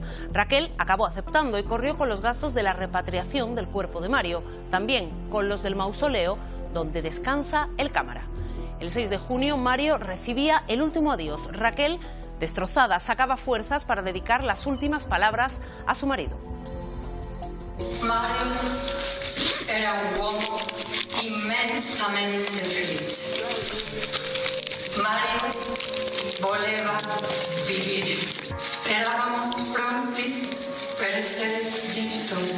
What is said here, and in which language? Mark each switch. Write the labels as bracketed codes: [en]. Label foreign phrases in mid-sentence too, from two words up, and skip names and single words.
[es] Raquel acabó aceptando y corrió con los gastos de la repatriación del cuerpo de Mario, también con los del mausoleo donde descansa el cámara. El 6 de junio Mario recibía el último adiós. Raquel, destrozada, sacaba fuerzas para dedicar las últimas palabras a su marido. [it] Mario era un uomo immensamente felice. Mario voleva vivere. Eravamo pronti per essere genitori.